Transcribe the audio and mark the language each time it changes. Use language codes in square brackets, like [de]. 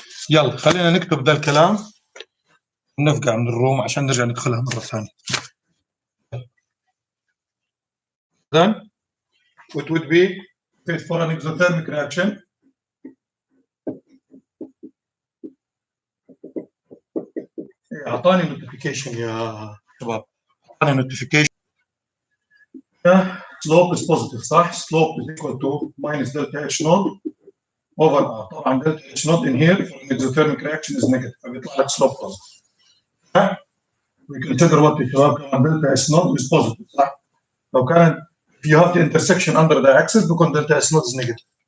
[ar] يلا خلينا نكتب ذا الكلام ونفقع من الروم عشان نرجع ندخلها مرة ثانية. [en] Then it would be for an exothermic reaction. [ar] أعطاني notification يا شباب. أعطاني notification. [en] Slope is positive [ar] صح؟ [en] Slope is equal to minus delta H naught over R. [ar] طبعا [en] delta H naught in here for an exothermic reaction is negative [ar] فبيطلع لك [en] slope positive. We consider what [ar] يا شباب كمان [en] delta H naught is positive [ar] صح؟ لو كانت [en] if you have the intersection under the axis [ar] بيكون [en] delta H naught is negative.